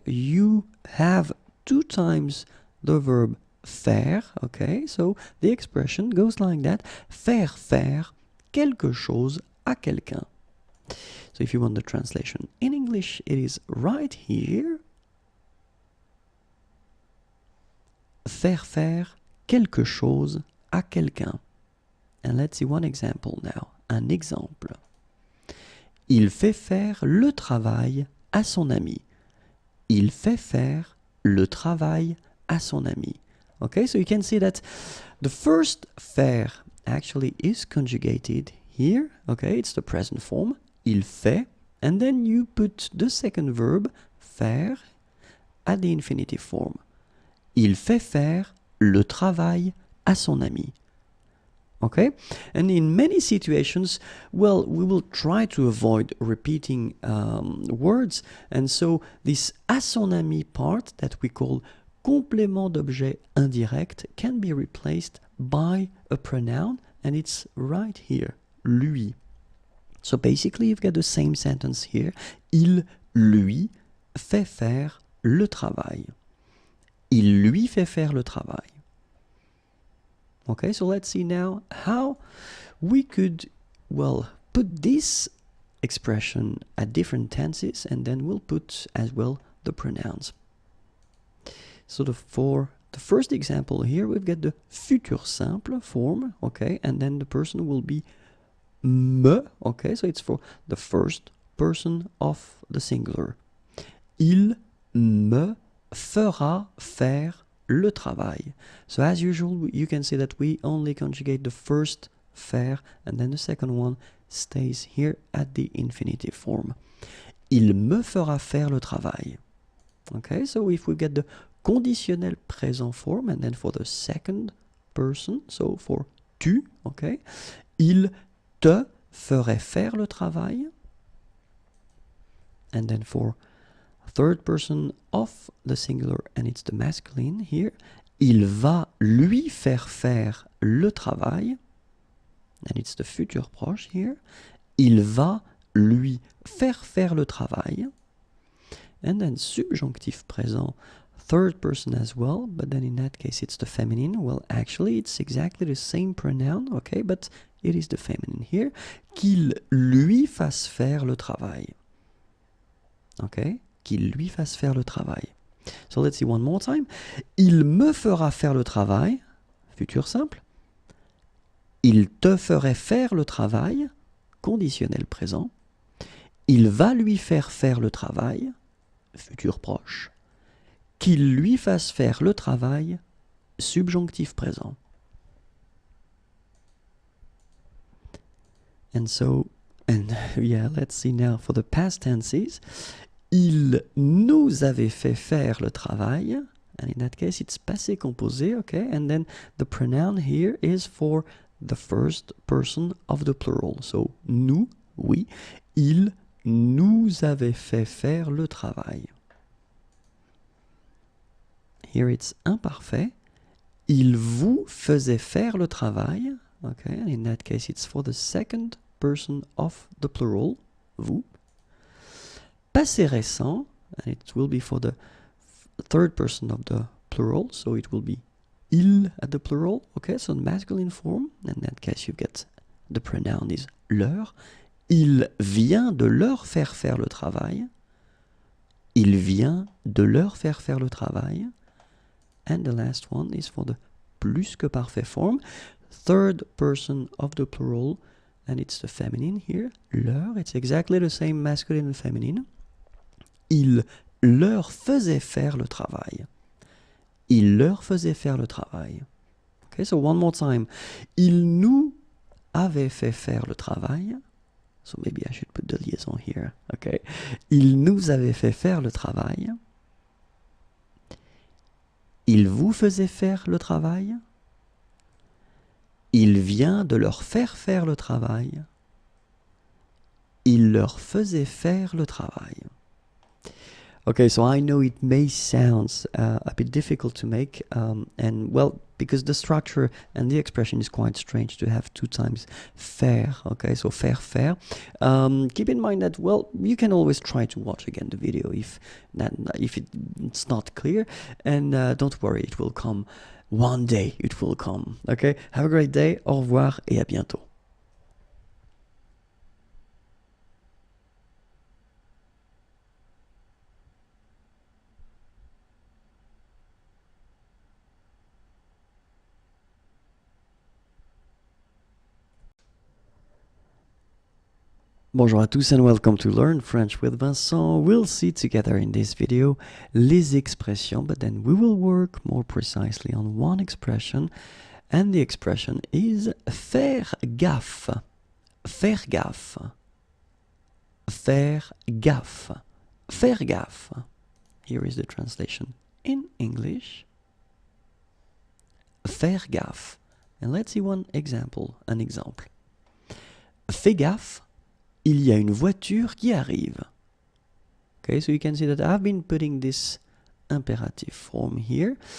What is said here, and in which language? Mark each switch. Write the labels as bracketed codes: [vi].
[en] You have 2 times the verb faire, okay, so the expression goes like that: [fr] faire faire quelque chose à quelqu'un. [en] So if you want the translation in English, it is right here. [fr] Faire faire quelque chose à quelqu'un. [en] And let's see one example now. [fr] Un exemple. Il fait faire le travail à son ami. Il fait faire le travail à son ami. [en] Okay, so you can see that the first faire actually is conjugated here. Okay, it's the present form. [fr] Il fait, [en] and then you put the second verb, faire, at the infinitive form. Il fait faire le travail à son ami. Okay, and in many situations, well, we will try to avoid repeating words, and so this [fr] à son ami [en] part that we call complément d'objet indirect can be replaced by a pronoun, and it's right here, lui. So basically you've got the same sentence here. [fr] Il lui fait faire le travail. Il lui fait faire le travail. [en] Okay, so let's see now how we could, well, put this expression at different tenses, and then we'll put as well the pronouns. So for the first example here, we've got the futur simple form, okay, and then the person will be me, okay, so it's for the first person of the singular. [fr] Il me fera faire le travail. [en] So as usual, you can see that we only conjugate the first faire, and then the second one stays here at the infinitive form. [fr] Il me fera faire le travail. [en] Okay, so if we get the conditionnel présent form, and then for the second person, so for tu, okay, [fr] il te ferait faire le travail, [en] and then for third person of the singular, and it's the masculine here, [fr] il va lui faire le travail, [en] and it's the futur proche here, [fr] il va lui faire le travail, [en] and then subjonctif présent, third person as well, but then in that case it's the feminine. Well, actually it's exactly the same pronoun, okay, but it is the feminine here. [fr] Qu'il lui fasse faire le travail. Okay, qu'il lui fasse faire le travail. [en] So let's see one more time. [fr] Il me fera faire le travail, futur simple. Il te ferait faire le travail, conditionnel présent. Il va lui faire le travail, futur proche. Qu'il lui fasse faire le travail, subjonctif présent. [en] And so, and yeah, let's see now for the past tenses. [fr] Il nous avait fait faire le travail, [en] and in that case it's passé composé, okay, and then the pronoun here is for the first person of the plural. So, [fr] nous, oui, il nous avait fait faire le travail. [en] Here it's imparfait. [fr] Il vous faisait faire le travail. [en] Okay, and in that case it's for the second person of the plural, vous. Passé récent, and it will be for the third person of the plural, so it will be il at the plural, okay, so the masculine form, in that case you get the pronoun is leur. [fr] Il vient de leur faire faire le travail. Il vient de leur faire faire le travail. [en] And the last one is for the plus que parfait form, third person of the plural, and it's the feminine here, leur, it's exactly the same masculine and feminine. [fr] Il leur faisait faire le travail. Il leur faisait faire le travail. [en] Okay, so one more time. [fr] Il nous avait fait faire le travail. [en] So maybe I should put the liaison here. Okay. [fr] Il nous avait fait faire le travail. Il vous faisait faire le travail. Il vient de leur faire faire le travail. Il leur faisait faire le travail. [en] Okay, so I know it may sound a bit difficult to make, and well, because the structure and the expression is quite strange to have two times faire, okay, so faire. Keep in mind that, well, you can always try to watch again the video if it's not clear, and don't worry, it will come. One day it will come, okay? Have a great day, [fr] au revoir et à bientôt. Bonjour à tous [en] and welcome to Learn French with Vincent. We'll see together in this video [fr] les expressions, [en] but then we will work more precisely on one expression, and the expression is [fr] faire gaffe. Faire gaffe. Faire gaffe. Faire gaffe. [en] Here is the translation in English. [fr] Faire gaffe. [en] And let's see an example. [fr] Fais gaffe. Il y a une voiture qui arrive. [en] Okay, so you can see that I've been putting this imperative form here.